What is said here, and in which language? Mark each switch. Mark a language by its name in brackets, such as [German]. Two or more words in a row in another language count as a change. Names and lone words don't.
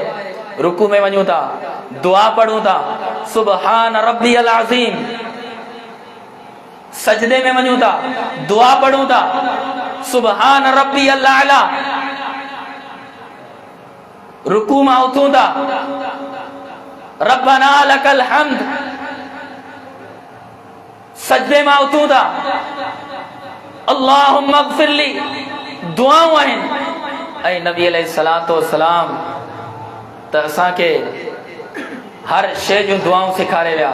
[Sindhi] रुकू में वञूं था, दुआ पढ़ूं था, [Arabic] سبحان ربي العظيم. [Sindhi] सजदे में वञूं था, दुआ पढ़ूं था, [Arabic] سبحان ربي الأعلى. [Sindhi] रुकू में उथूं था, [Arabic] ربنا لك الحمد. [Sindhi] सजदे में उथूं था, [Arabic] اللهم اغفر لي. [Sindhi] दुआऊं आहिनि। ऐं नबी [Arabic] عليه الصلاة والسلام [Sindhi] त असांखे हर शइ जूं दुआऊं सेखारे विया।